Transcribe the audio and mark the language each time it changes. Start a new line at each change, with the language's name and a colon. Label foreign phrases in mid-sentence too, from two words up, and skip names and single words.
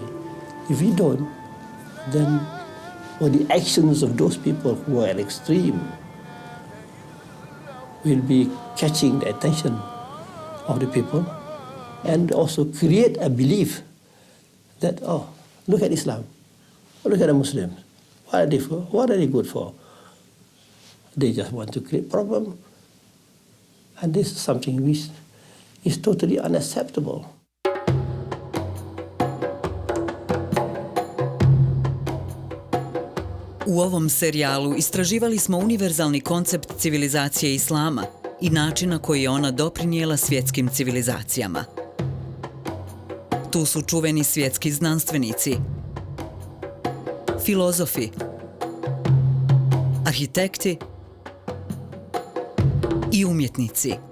English: If we don't, then the actions of those people who are at extreme will be catching the attention of the people and also create a belief that, oh, look at Islam, look at the Muslims. What are they for? What are they good for? They just want to create problem. And this is something which is totally unacceptable.
Croatian: U ovom serijalu istraživali smo univerzalni koncept civilizacije islama i način na koji je ona doprinijela svjetskim civilizacijama. Tu su čuveni svjetski znanstvenici, filozofi, arhitekti i umjetnici.